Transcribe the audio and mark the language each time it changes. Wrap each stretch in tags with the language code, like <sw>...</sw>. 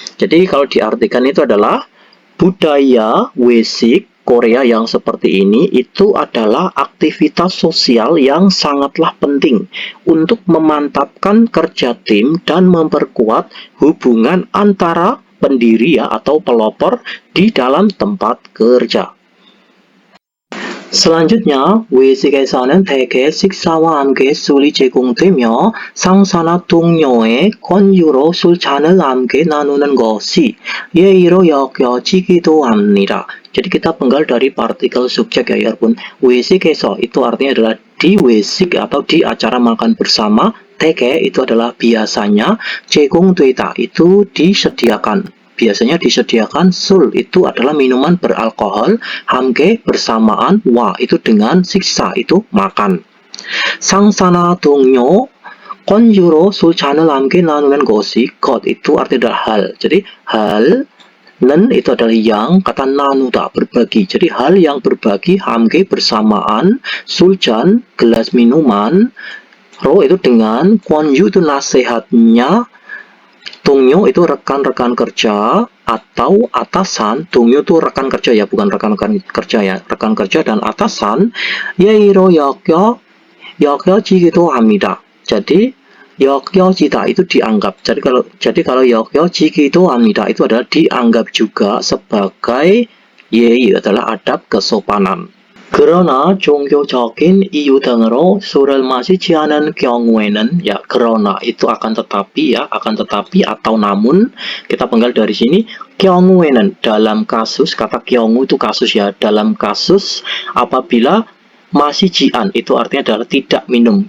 <id>Jadi kalau diartikan itu adalah budaya wesik Korea yang seperti ini itu adalah aktivitas sosial yang sangatlah penting untuk memantapkan kerja tim dan memperkuat hubungan antara pendiri ya atau pelopor di dalam tempat kerja.</id> <ko>Selanjutnya, 외식에서는 대개 식사와 함께 술이 제공되며 상사나 동료의 권유로 술잔을 함께 나누는 것이 예의로 여겨지기도 합니다.</ko> <id>Jadi kita penggal dari partikel subjek ya 여러분. 외식에서 itu artinya adalah di 외식 atau di acara makan bersama. 대개 itu adalah biasanya, 제공되다 itu disediakan. Biasanya disediakan, sul itu adalah minuman beralkohol, 함께 bersamaan, wa itu dengan siksa itu makan.</id> <ko>상사나 동료, 권유로 술잔을 함께 나누는 것이 것</ko> <id>itu artinya adalah hal. Jadi hal nen itu adalah yang, kata nanuda berbagi. Jadi hal yang berbagi, 함께 bersamaan, suljan gelas minuman, ro itu dengan, 권유 itu nasihatnya, 동료 itu rekan-rekan kerja atau atasan. 동료 itu rekan kerja ya, bukan rekan-rekan kerja ya, rekan kerja dan atasan.</id> <ko>예의로 여겨지기도 합니다.</ko> <id>Jadi 여겨지다 itu dianggap. Jadi kalau</id> <ko>여겨지기도 합니다</ko> <id>itu adalah dianggap juga sebagai 예의 adalah adab kesopanan.</id> <ko>그러나 종교적인 이유 등으로 술을 마시지 않은 경우에는 ya</ko> <id>그러나 itu akan tetapi ya, akan tetapi atau namun kita penggal dari sini 경우에는 dalam kasus, kata 경우 itu kasus ya, dalam kasus apabila 마시지안 itu artinya adalah tidak minum.</id>